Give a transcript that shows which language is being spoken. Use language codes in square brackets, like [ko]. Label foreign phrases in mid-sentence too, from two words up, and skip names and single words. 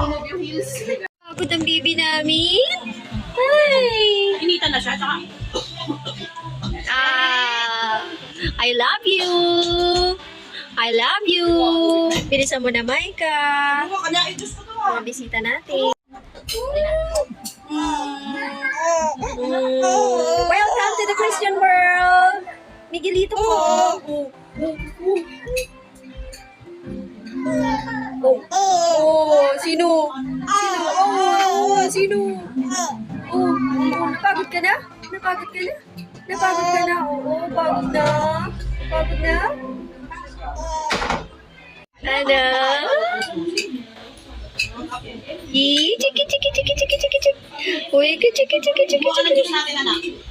[tl] Pagod ang baby namin. Hi! Inita na siya, tsaka [en] I love you! I love you! [tl] Bilisan mo na, Maika. Mga bisita natin. [en] Welcome to the Christian world! [tl] Miguelito po. Sino? Sino? Napagod ka na? Napagod ka na? Napagod ka na? Oo, pagod na. Pagod na? Ano? Chiki, chiki, chiki, chiki, chiki, chiki. Uy, chiki, chiki, chiki, chiki. buka ng juice natin, anak.